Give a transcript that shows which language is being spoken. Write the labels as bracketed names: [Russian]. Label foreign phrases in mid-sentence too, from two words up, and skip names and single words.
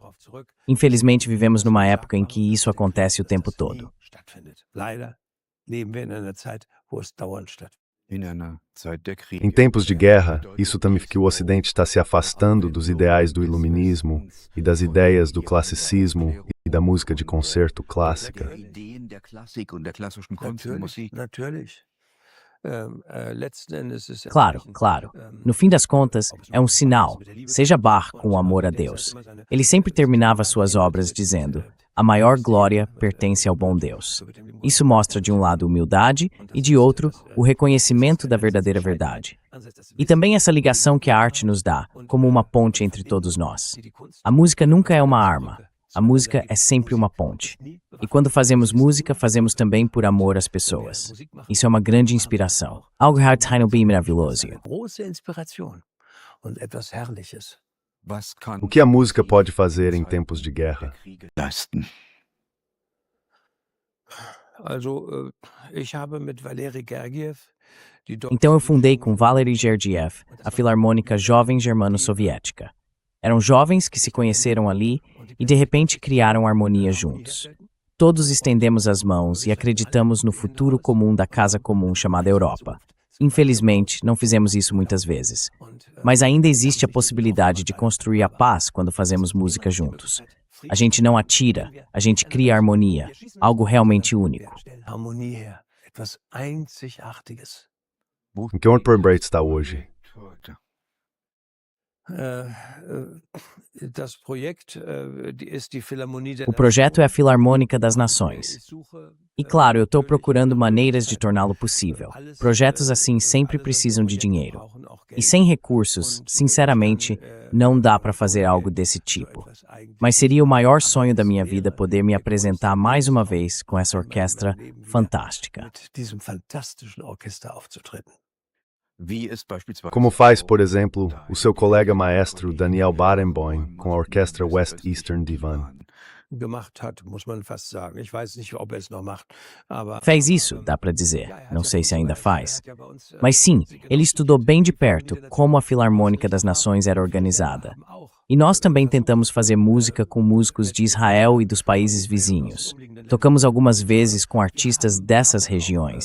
[Portuguese] Infelizmente, vivemos numa época em que isso acontece o tempo todo. [German] Leider leben wir in einer Zeit, wo es dauernd stattfindet. In einer Zeit der Kriege. [Portuguese] Em tempos de guerra, isso também que o Ocidente está se afastando dos ideais do iluminismo e das ideias do classicismo e da música de concerto clássica. [German] Der Ideen der Klassik und der klassischen Kunstmusik. Natürlich. Letzten Endes ist [Portuguese] Claro, claro. No fim das contas, é um sinal. Seja Bach com o amor a Deus. Ele sempre terminava suas obras dizendo: a maior glória pertence ao bom Deus. Isso mostra de um lado humildade e de outro o reconhecimento da verdadeira verdade. E também essa ligação que a arte nos dá, como uma ponte entre todos nós. A música nunca é uma arma. A música é sempre uma ponte. E quando fazemos música, fazemos também por amor às pessoas. Isso é uma grande inspiração. Algo bem maravilhoso. [German] große Inspiration und etwas Was kann [Portuguese] O que a música pode fazer em tempos de guerra? [German] Kriege leisten? Also, ich habe mit Valery Gergiev die [Portuguese] Então eu fundei com Valery Gergiev a Filarmônica Jovem Germano-Soviética. Eram jovens que se conheceram ali e de repente criaram harmonia juntos. Todos estendemos as mãos e acreditamos no futuro comum da casa comum chamada Europa. Infelizmente, não fizemos isso muitas vezes. Mas ainda existe a possibilidade de construir a paz quando fazemos música juntos. A gente não atira, a gente cria harmonia, algo realmente único. [German] Harmonie her, etwas Einzigartiges. [Portuguese] Em que Orton Bright está hoje? [German] Das Projekt ist die Philharmonie der [Portuguese] O projeto é a Filarmônica das Nações. E claro, eu estou procurando maneiras de torná-lo possível. Projetos assim sempre precisam de dinheiro. E sem recursos, sinceramente, não dá para fazer algo desse tipo. Mas seria o maior sonho da minha vida poder me apresentar mais uma vez com essa orquestra fantástica. [German] mit diesem fantastischen Orchester aufzutreten. [Portuguese] Como faz, por exemplo, o seu colega maestro Daniel Barenboim com a orquestra West Eastern Divan? [German] Gemacht hat, muss man fast sagen. Ich weiß nicht, ob es noch macht, aber [Portuguese] Fez isso, dá para dizer. Não sei se ainda faz. Mas sim, ele estudou bem de perto como a Filarmônica das Nações era organizada. E nós também tentamos fazer música com músicos de Israel e dos países vizinhos. Tocamos algumas vezes com artistas dessas regiões.